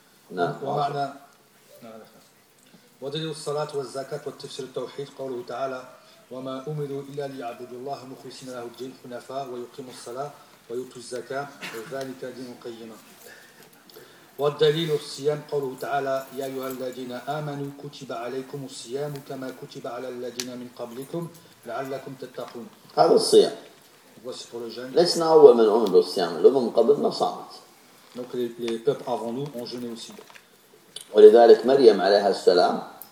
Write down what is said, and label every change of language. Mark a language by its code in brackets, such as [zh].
[ar] ومعنى ودليل الصلاة والزكاة والتفسير التوحيد قوله تعالى وما أمروا إلا ليعبدوا الله مخلصين له الدين حنفاء ويقيموا الصلاة ويؤتوا الزكاة وذلك دين قيم. والدليل الصيام قوله تعالى يا أيها الذين آمنوا كتب عليكم الصيام كما كتب على الذين من قبلكم لعلكم تتقون. هذا الصيام لسنا أول من أمر بالصيام لمن قبلنا صامت. [fr] Donc les peuples avant nous ont jeûné aussi. [ar] ولذلك مريم عليها السلام